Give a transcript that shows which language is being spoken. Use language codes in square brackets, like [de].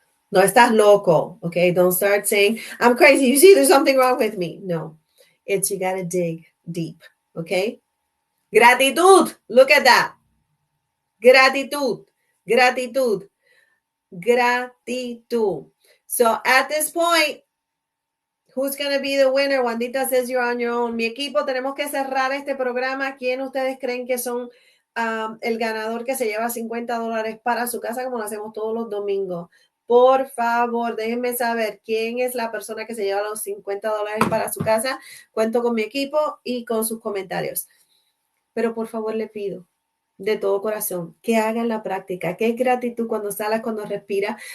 [es] No estás loco, okay? [en] Don't start saying, I'm crazy. You see, there's something wrong with me. No, it's you got to dig deep, okay? [es] Gratitud. [en] Look at that. [es] Gratitud. Gratitud. Gratitud. [en] So at this point, who's going to be the winner? Wandita says you're on your own. [es] Mi equipo, tenemos que cerrar este programa. ¿Quién ustedes creen que son el ganador que se lleva $50 para su casa, como lo hacemos todos los domingos? Por favor, déjenme saber quién es la persona que se lleva los $50 para su casa. Cuento con mi equipo y con sus comentarios. Pero por favor, le pido de todo corazón que hagan la práctica, que es gratitud cuando salas, cuando respiras.